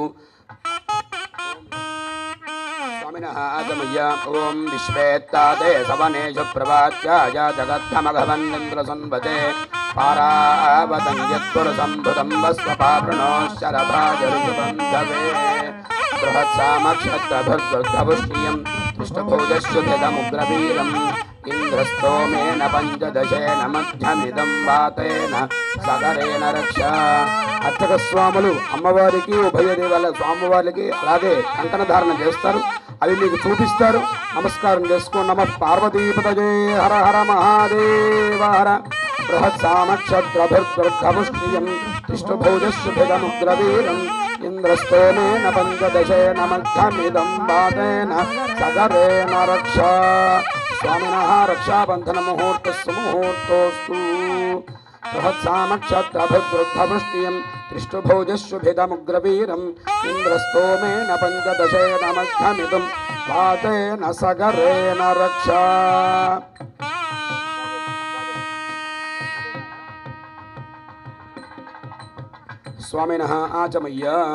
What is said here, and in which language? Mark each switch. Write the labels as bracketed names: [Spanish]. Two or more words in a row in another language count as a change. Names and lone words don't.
[Sanskrit] स्वामिनः आगमय्य ओं विश्वेत्तादे सवनेषु प्रवाच्याय जगद्धमघवन्निन्द्रसंवते पारावतं यत्पुरसम्भुतं वस्वपावृणोश्चरभाजरुजुबन्धवे बृहत्सामक्षत्रभुर्दुर्धपुष्टियं पृष्ठभोजस्युभिदमुग्रवीरम् इन्द्रस्तोमेन पञ्चदशेन मध्यमिदं वातेन సగరేణ రక్ష. [Telugu] అర్చక స్వాములు అమ్మవారికి ఉభయ దేవాల స్వామివారికి అలాగే కంకణ ధారణ చేస్తారు. అవి మీకు చూపిస్తారు. నమస్కారం చేసుకోండి. [Sanskrit] నమ పార్వతీపతయే హర హర మహాదేవ హర. బృహత్సామక్షత్రభిర్దుర్గముష్టియం తిష్టభోజస్సుభిదముగ్రవీరం ఇంద్రస్తోమేన పంచదశేన మధ్యమిదం వాతేన సగరేణ రక్ష. స్వామినః రక్షాబంధన ముహూర్తస్సు ముహూర్తోస్తు. बृहत्सामक्षत्रभिवृद्धपुष्ट्यं त्रिष्टुभुजशुभिदमुग्रवीरम् इन्द्रस्तोमेन पञ्चदशेन मध्यमिदं वातेन सगरेण रक्षा। स्वामिनः आचमय्य।